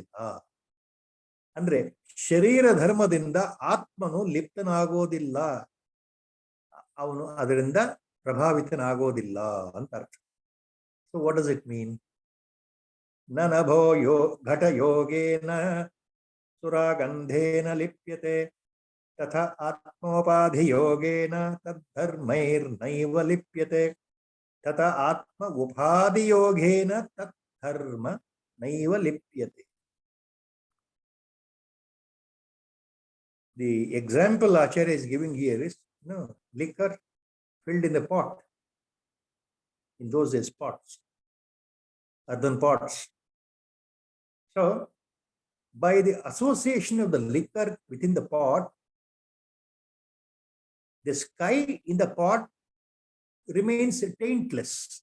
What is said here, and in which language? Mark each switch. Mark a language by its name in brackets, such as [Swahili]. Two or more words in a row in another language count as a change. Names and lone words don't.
[Kannada] ಅಂದ್ರೆ ಶರೀರ ಧರ್ಮದಿಂದ ಆತ್ಮನು ಲಿಪ್ತನಾಗೋದಿಲ್ಲ, ಅವನು ಅದರಿಂದ ಪ್ರಭಾವಿತನಾಗೋದಿಲ್ಲ ಅಂತ ಅರ್ಥ. [English] so what does it mean? [Sanskrit] ನನಭೋ ಘಟ ಯೋಗೇನ ಸುರಾಗಂಧೇನ ಲಿಪ್ಯತೆ तथा आत्मोपाधियोगेन तद्धर्मैर्नैव लिप्यते तथा आत्म उपाधियोगेन तद्धर्म नैव लिप्यते. [English] The example Acharya is giving here is liquor filled in the pot. In those days, pots, earthen pots. So, by the association of the liquor within the pot, the sky in the pot remains taintless.